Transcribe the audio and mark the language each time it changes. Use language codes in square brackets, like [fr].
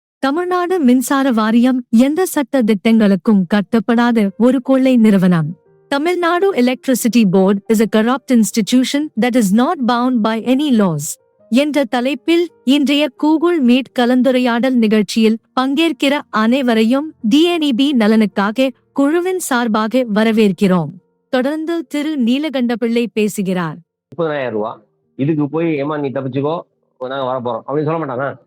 [ta] தமிழ்நாடு மின்சார வாரியம் எந்த சட்ட திட்டங்களுக்கும் கட்டுப்படாத ஒரு கொள்ளை நிறுவனம். [en] Tamil Nadu electricity board is a corrupt institution that is not bound by any laws. [ta] என்ற தலைப்பில் இன்றைய கூகுள் மீட் கலந்துரையாடல் நிகழ்ச்சியில் பங்கேற்கிற அனைவரையும் DNEB நலனுக்காக குழுவின் சார்பாக வரவேற்கிறோம். தொடர்ந்து திரு நீலகண்டபிள்ளை பேசுகிறார். 30,000 ரூபா இதுக்கு போய் ஏமா நீ தப்பிச்சுக்கோ, நாங்க வர போறோம் அப்படின்னு சொல்ல மாட்டானா?